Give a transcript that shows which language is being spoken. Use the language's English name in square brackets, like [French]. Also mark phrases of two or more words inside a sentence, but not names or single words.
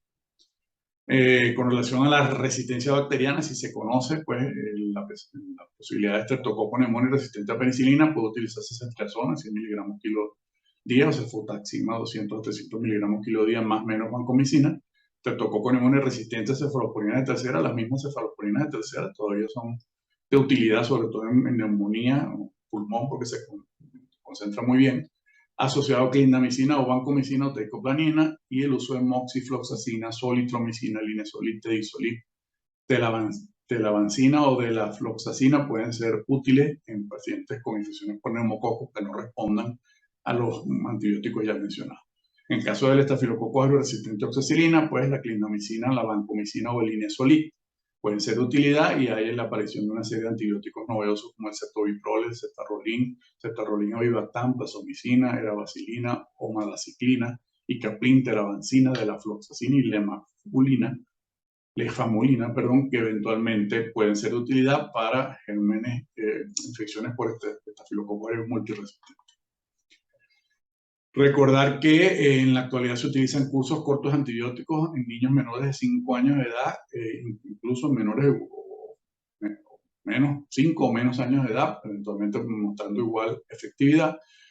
[Spanish] Con relación a la resistencia bacteriana, si se conoce, pues la posibilidad de Streptococcus pneumoniae resistente a penicilina puede utilizarse ceftriaxona, 100 miligramos kilo día, o cefotaxima, 200 a 300 miligramos kilo día, más o menos vancomicina. Streptococcus pneumoniae resistente a cefalosporinas de tercera, las mismas cefalosporinas de tercera todavía son de utilidad, sobre todo en neumonía o pulmón, porque se concentra muy bien, asociado a clindamicina o vancomicina o teicoplanin, y el uso de moxifloxacina, solitromicina, linezolid, teisolid, telavancina o de la floxacina pueden ser útiles en pacientes con infecciones por neumococos que no respondan a los antibióticos ya mencionados. En caso del estafilococo aureus resistente a oxacilina, pues la clindamicina, la vancomicina o el linezolid pueden ser de utilidad, y hay la aparición de una serie de antibióticos novedosos como el cetobiprol, el ceftarolin avibactam, plasomicina, erabacilina, omalaciclina, y caplin, teravancina, de la floxacina y lefamulina, que eventualmente pueden ser de utilidad para gérmenes, infecciones por estafilococo aureus multiresistente. Recordar que en la actualidad se utilizan cursos cortos antibióticos en niños menores de 5 años de edad, incluso menores de menos 5 o menos años de edad, eventualmente mostrando igual efectividad.